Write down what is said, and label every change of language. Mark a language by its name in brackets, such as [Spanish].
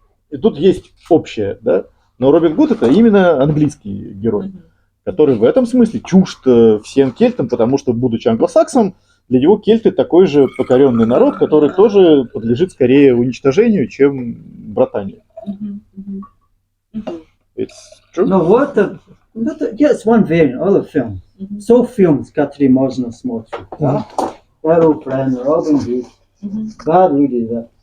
[Russian] И тут есть общее, да. Но Робин Гуд это именно английский герой, который в этом смысле чужд всем кельтам, потому что, будучи англосаксом, для него кельты такой же покоренный народ, который тоже подлежит скорее уничтожению, чем братанию. [English] It's true. No, yeah, it's one variant, other films. So films, [Russian] которые можно смотреть, да? Errol Friend, Robin Hood, два люди, да?